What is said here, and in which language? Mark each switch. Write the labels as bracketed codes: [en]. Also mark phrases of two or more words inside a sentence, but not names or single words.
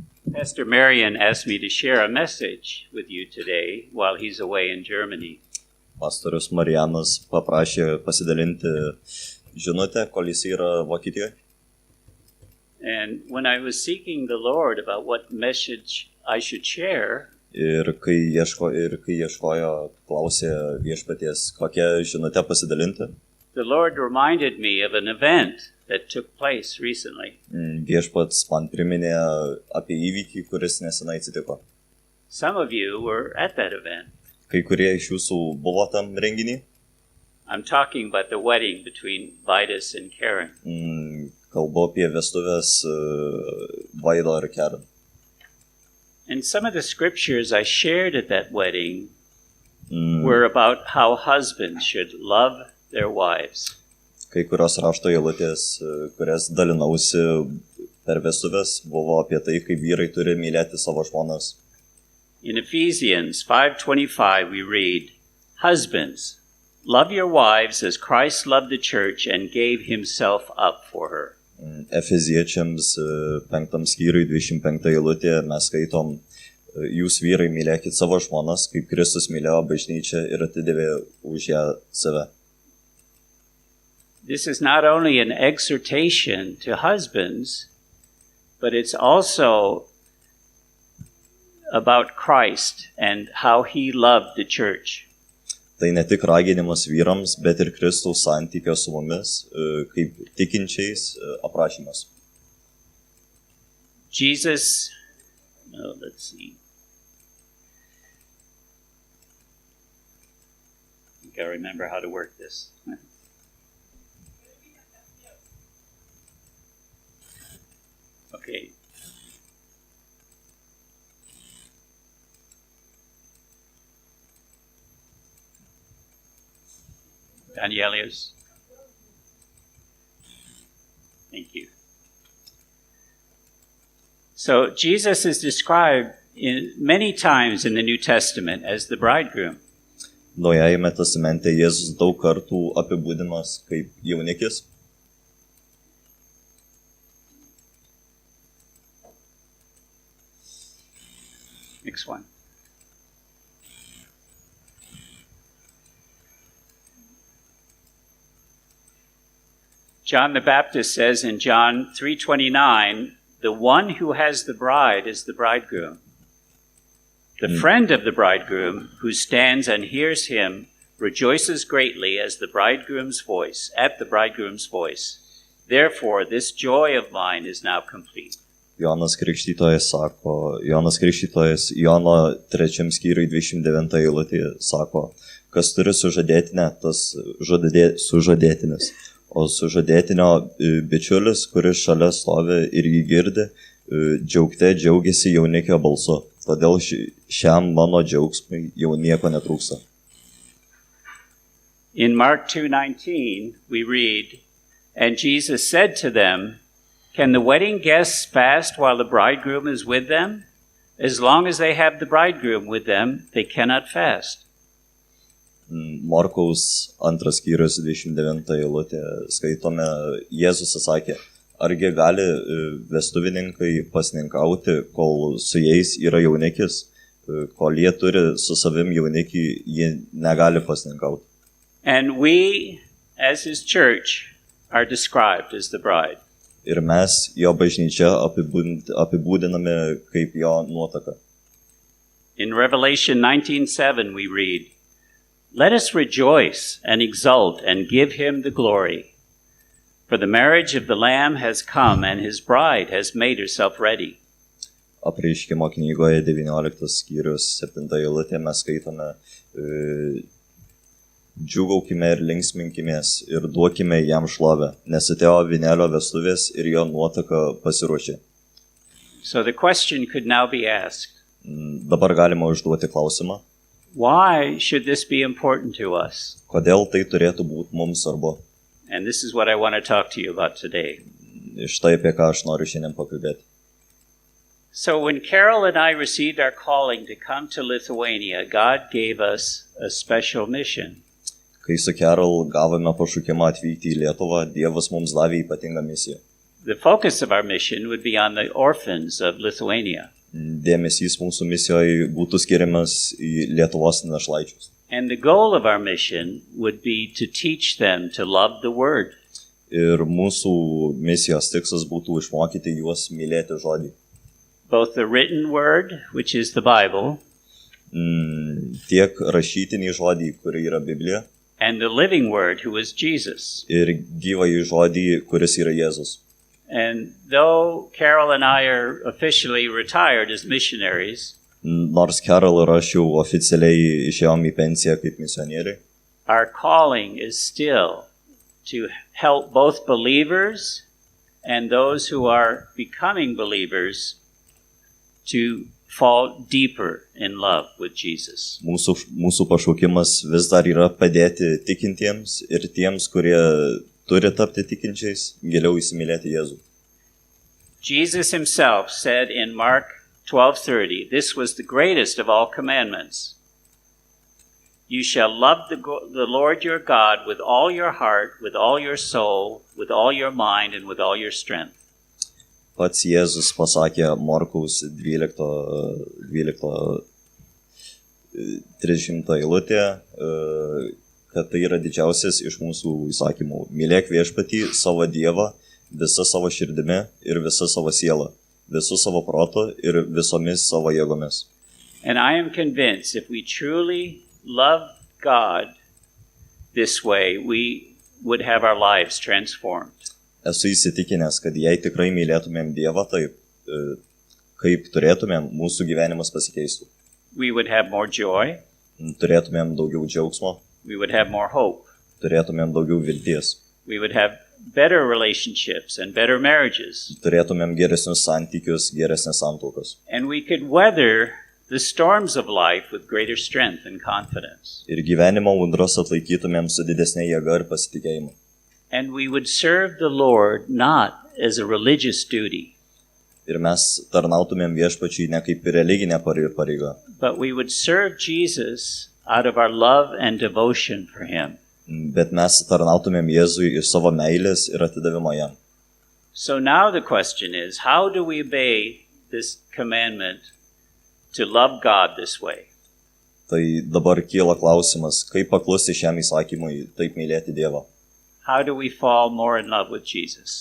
[en] Pastor Marion asked me to share a message with you today while he's away in Germany. [lt] Pastorius Marianas paprašė pasidalinti žinutę, kol jis yra Vokietijoje. [en] And when I was seeking the Lord about what message I should share, [lt] Ir kai ieškojo, klausė viešpaties, kokią žinutę pasidalinti, [en] the Lord reminded me of an event that took place recently. [lt] Viešpats man priminė apie įvykį, kuris nesenai atsitiko. [en] Some of you were at that event. [lt] Kai kurie iš jūsų buvo tam renginį. [en] I'm talking about the wedding between Vidas and Karen. [lt] Kalbu apie vestuvės Vaido ir Karen. [en] And some of the scriptures I shared at that wedding were about how husbands should love their wives. [lt] Kai kurios rašto eilutės, kurias dalinausi per vestuvės, buvo apie tai, kaip vyrai turi mylėti savo žmonas. [en] In Ephesians 5:25 we read, "Husbands, love your wives as Christ loved the church and gave himself up for her." [lt] Efeziečiams 5 skyriui 25 eilutė mes skaitom, jūs vyrai mylėkit savo žmonas, kaip Kristus mylėjo bažnyčią ir atidavė už ją save. [en] This is not only an exhortation to husbands, but it's also about Christ and how he loved the church. [lt] Tai ne tik raginimas vyrams, bet ir Kristaus santykio su mumis, kaip tikinčiais aprašymas. [en] Jesus, let's see. I gotta remember how to work this. Okay. Danielius. Thank you. So Jesus is described many times in the New Testament as the bridegroom. [lt] Naujajame testamente Jėzus daug kartų apibūdinamas kaip jaunikis. [en] Next one. John the Baptist says in John 3:29, "The one who has the bride is the bridegroom. The friend of the bridegroom who stands and hears him rejoices greatly at the bridegroom's voice. Therefore this joy of mine is now complete." [lt] Jonas Krikštytojas Jono 3 skyriui 29 eilutė sako, kas turi sužadėtinę, tas sužadėtinis. O sužadėtinio bičiulis, kuris šalia stovi ir jį girdi, džiaugte džiaugiasi jaunikio balsu. Todėl šiam mano džiaugsmui jau nieko netrūksta. [en] In Mark 2:19 we read, "And Jesus said to them, Can the wedding guests fast while the bridegroom is with them? As long as they have the bridegroom with them, they cannot fast." [lt] Morkaus 2 skyrius 29 eilutė skaitome, Jėzus sakė, argi gali vestuvininkai pasninkauti, kol su jais yra jaunikis, kol jie turi su savim jaunikį, jie negali pasninkauti. [en] And we, as his church, are described as the bride. [lt] Ir mes, jo bažnyčia, apibūdiname kaip jo nuotaka. [en] In Revelation 19:7 we read, "Let us rejoice and exult and give him the glory. For the marriage of the Lamb has come and his bride has made herself ready." [lt] Apreiškimo knygoje 19 skyrius 7 eilutė mes skaitome, džiūgaukime ir linksminkimės ir duokime jam šlovę, nes atėjo vynelio vestuvės ir jo nuotaka pasiruošė. [en] So the question could now be asked. [lt] Dabar galima užduoti klausimą. [en] Why should this be important to us? [lt] Kodėl tai turėtų būti mums svarbu? [en] And this is what I want to talk to you about today. [lt] Štai apie ką aš noriu šiandien pakalbėti. [en] So when Carol and I received our calling to come to Lithuania, God gave us a special mission. [lt] Kai su Carol gavome pašaukimą atvykti į Lietuvą, Dievas mums davė ypatingą misiją. [en] The focus of our mission would be on the orphans of Lithuania. [lt] dėmesys mūsų misijoje būtų skiriamas į Lietuvos našlaičius. [en] And the goal of our mission would be to teach them to love the Word. [lt] Ir mūsų misijos tikslas būtų išmokyti juos mylėti žodį. [en] Both the written Word, which is the Bible, [lt] Tiek rašytinį žodį, kuri yra Biblija, [en] and the living Word, who is Jesus. [lt] ir gyvąjį žodį, kuris yra Jėzus. [en] And though Carol and I are officially retired as missionaries, [lt] Nors Carol ir aš jau oficialiai išėjom į pensiją kaip misionieriai, [en] our calling is still to help both believers and those who are becoming believers to fall deeper in love with Jesus. [lt] mūsų pašaukimas vis dar yra padėti tikintiems ir tiems, kurie turi tapti tikinčiais, giliau įsimylėti Jėzų. [en] Jesus himself said in Mark 12:30, this was the greatest of all commandments. You shall love the Lord your God with all your heart, with all your soul, with all your mind, and with all your strength. [lt] Pats Jėzus pasakė Morkaus 12:30 eilutėje, kad tai yra didžiausias iš mūsų įsakymų. Mylėk viešpatį savo Dievą visą savo širdimi ir visą savo sielą, visų savo protu ir visomis savo jėgomis. [en] And I am convinced if we truly love God this way, we would have our lives transformed. [lt] Esu įsitikinęs, kad jei tikrai mylėtumėm Dievą taip, kaip turėtumėm, mūsų gyvenimas pasikeistų. [en] We would have more joy, [lt] Turėtumėm daugiau džiaugsmo, [en] we would have more hope, [lt] turėtumėm daugiau vilties, [en] we would have better relationships and better marriages, [lt] turėtumėm geresnius santykius, geresnės santuokos. [en] and we could weather the storms of life with greater strength and confidence. [lt] Ir gyvenimo audras atlaikytumėm su didesnė jėga ir pasitikėjimu. [en] And we would serve the Lord not as a religious duty, [lt] Ir mes tarnautumėm viešpačiui ne kaip religinė pareiga, [en] but we would serve Jesus out of our love and devotion for him. [lt] bet mes tarnautumėm Jėzui iš savo meilės ir atidavimo jam. [en] So now the question is, how do we obey this commandment to love God this way? [lt] Tai dabar kyla klausimas, kaip paklusti šiam įsakymui, taip mylėti Dievą, [en] How do we fall more in love with Jesus?